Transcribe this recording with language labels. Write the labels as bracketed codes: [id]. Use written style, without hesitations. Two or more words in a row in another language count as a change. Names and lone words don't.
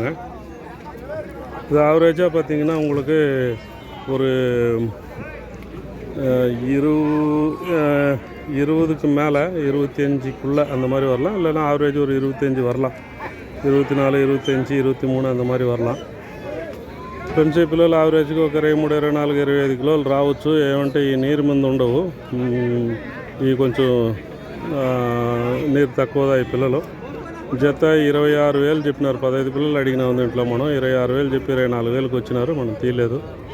[ta] இது ஆவரேஜாக பார்த்திங்கன்னா உங்களுக்கு ஒரு 20க்கு மேலே 25க்குள்ளே அந்த மாதிரி வரலாம். இல்லைன்னா ஆவரேஜ் ஒரு 25 வரலாம். 24, 25, 23 அந்த மாதிரி வரலாம். [te] ఫ్రెండ్స్, ఈ పిల్లలు ఆవరేజ్గా ఒక 23-24-25 కిలోలు రావచ్చు. ఏమంటే ఈ నీరు మంది ఉండవు. ఇవి కొంచెం నీరు తక్కువదా ఈ పిల్లలు. జత 26,000 చెప్పినారు. 15 పిల్లలు అడిగినాం దీంట్లో మనం. 26,000 చెప్పి 24,000కి వచ్చినారు. మనం తీయలేదు.